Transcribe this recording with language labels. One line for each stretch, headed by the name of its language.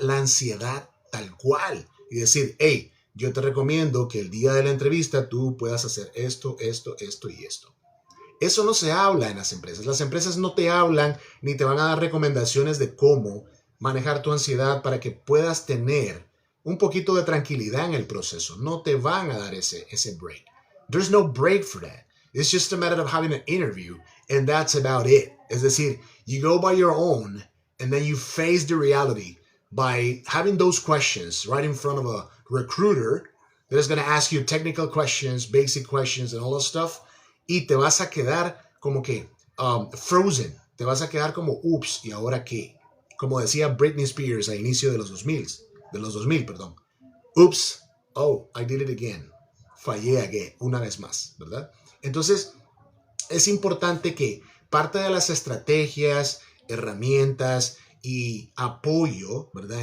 Spanish: La ansiedad tal cual y decir, hey, yo te recomiendo que el día de la entrevista tú puedas hacer esto y esto. Eso no se habla en las empresas. Las empresas no te hablan ni te van a dar recomendaciones de cómo manejar tu ansiedad para que puedas tener un poquito de tranquilidad en el proceso. No te van a dar ese break.
English: There's no break for that. It's just a matter of having an interview and that's about it.
Spanish: Es decir,
English: you go by your own and then you face the reality by having those questions right in front of a recruiter that is going to ask you technical questions, basic questions and all that stuff.
Spanish: Y te vas a quedar como que frozen. Te vas a quedar como, ups, ¿y ahora qué? Como decía Britney Spears a inicio de los 2000, perdón.
English: Ups, oh, I did it again. Fallé again,
Spanish: una vez más, ¿verdad? Entonces, es importante que parte de las estrategias, herramientas y apoyo, ¿verdad?